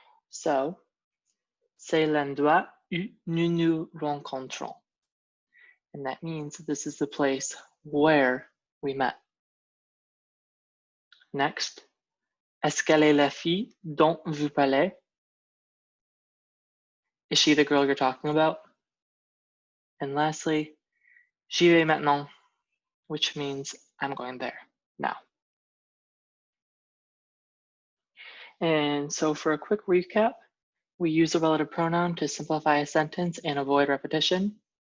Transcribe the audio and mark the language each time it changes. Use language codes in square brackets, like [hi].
[fr] So, c'est l'endroit où nous nous rencontrons. [en] And that means this is the place where we met. [fr] Next, est-ce qu'elle est la fille dont vous parlez? [en] Is she the girl you're talking about? And lastly, [fr] j'y vais maintenant, [en] which means I'm going there now. And so for a quick recap, we use the relative pronoun to simplify a sentence and avoid repetition.